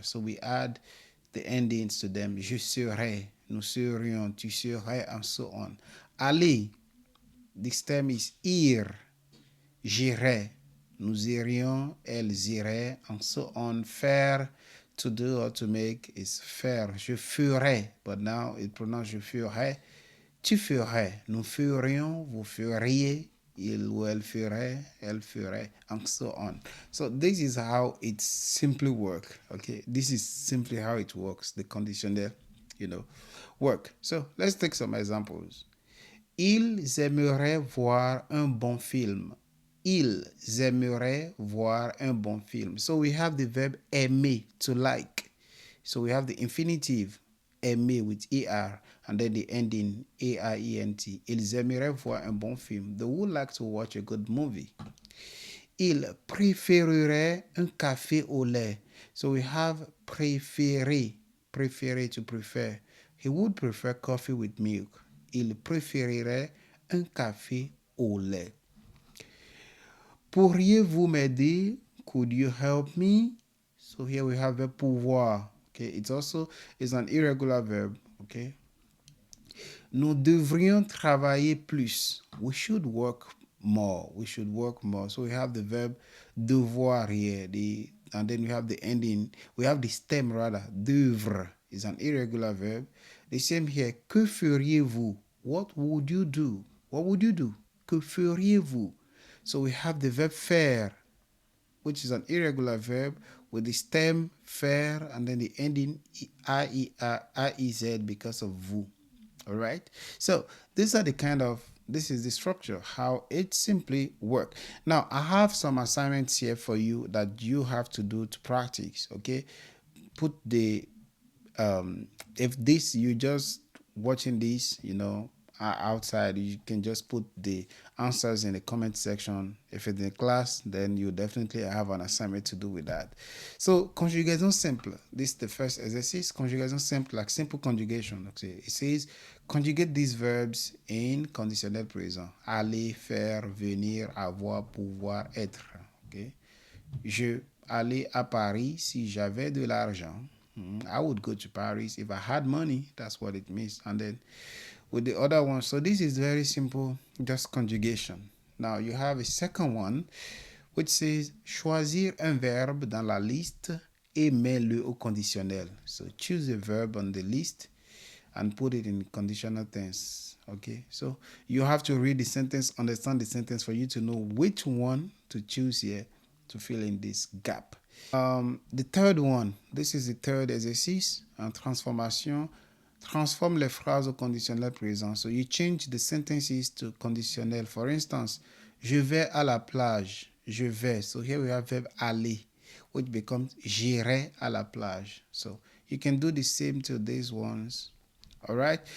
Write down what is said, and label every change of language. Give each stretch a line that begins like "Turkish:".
English: So we add the endings to them.
French: Je serai, nous serions, tu serais,
English: and so on.
French: Aller,
English: the stem is
French: ir, j'irai, nous irions, elles iraient,
English: and so on. Faire, to do or to make, is faire.
French: Je ferai,
English: but now it pronounced
French: je ferai. Tu ferais, nous ferions, vous feriez, il ou elle ferait, elle ferait,
English: and so on. So this is how it simply works. Okay, this is simply how it works. The conditionnel, work. So let's take some examples.
French: Ils aimeraient voir un bon film. Ils aimeraient voir un bon film.
English: So we have the verb aimer, to like. So we have the infinitive aimer with er, and then the ending aient.
French: Ils aimeraient voir un bon film.
English: They would like to watch a good movie.
French: Ils préféreraient un café au lait.
English: So we have préférer, préférer, to prefer. He would prefer coffee with milk.
French: Il préférerait un café au lait. Pourriez-vous m'aider?
English: Could you help me? So here we have a pouvoir. Okay, it's an irregular verb. Okay.
French: Nous devrions travailler plus.
English: We should work more. We should work more. So we have the verb devoir here. And then we have the ending. We have the stem rather. Devre is an irregular verb. The same here.
French: Que feriez-vous?
English: What would you do? What would you do?
French: Que feriez-vous?
English: So we have the verb faire, which is an irregular verb with the stem faire and then the ending iez because of vous. All right. So this is the structure, how it simply works. Now I have some assignments here for you that you have to do to practice. Okay. Put the if this you just watching this, outside, you can just put the answers in the comment section. If it's in class, then you definitely have an assignment to do with that. So conjugaison simple, this is the first exercise. Conjugaison simple, like simple conjugation. Okay, it says conjugate these verbs in conditionnel présent: aller, faire, venir, avoir, pouvoir, être. Okay, je
French: aller à Paris si j'avais de l'argent.
English: I would go to Paris if I had money. That's what it means. And then with the other one, so this is very simple, just conjugation. Now you have a second one which says
French: choisir un verbe dans la liste et mets-le au conditionnel.
English: So choose a verb on the list and put it in conditional tense. Okay, so you have to read the sentence, understand the sentence for you to know which one to choose here to fill in this gap. The third one, this is the third exercise, transformation.
French: Transform les phrases au conditionnel présent.
English: So you change the sentences to conditionnel. For instance,
French: je vais à la plage. Je vais.
English: So here we have verb aller, which becomes
French: j'irai à la plage.
English: So you can do the same to these ones. All right.